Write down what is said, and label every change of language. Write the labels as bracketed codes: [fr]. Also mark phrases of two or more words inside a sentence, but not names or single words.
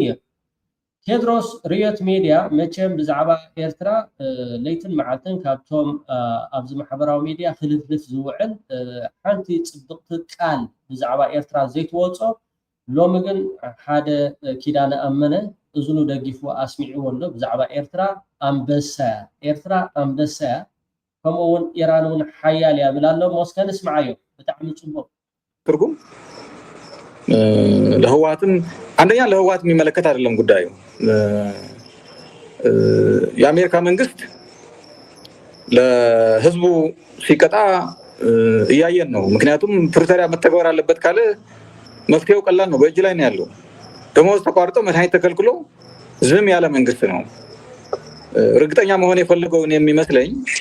[ti] ነይሩ ቴድሮስ ሪዮት ሚድያ መቸም ብዛዕባ ኤርትራ ለይትን መዓልትን ካብቶም ኣብዚ ማሕበራዊ ሚድያ ክልፍልፍ ዝውዕል ሓንቲ ፅብቕቲ ቃል ብዛዕባ ኤርትራ ዘይትወፆ ሎሚ ግን ሓደ ኪዳነ ኣመነ እዝኑ ደጊፉ ኣስሚዕዎ ኣሎ ብዛዕባ ኤርትራ ኣንበሳ ከምኡውን ኢራን እውን ሓያል እያ ብል ኣሎ ሞስከ ንስማዓዮ ብጣዕሚ ፅቡቅ [am] ትርጉም ለህወሓትም አንደኛ ለህወሓት የሚመለከት አይደለም ጉዳዩ የአሜሪካ መንግስት ለህዝቡ ሲቀጣ እያየን ነው ምክንያቱም ፕሪቶሪያ መተግበር አለበት ካለ መፍትሄው ቀላል ነው በእጅ ላይ ነው ያለው ደሞዝ ተቋርጦ መድኃኒት ተከልክሎ ዝም ያለ መንግስት ነው እርግጠኛ መሆን የፈለገው የሚመስለኝ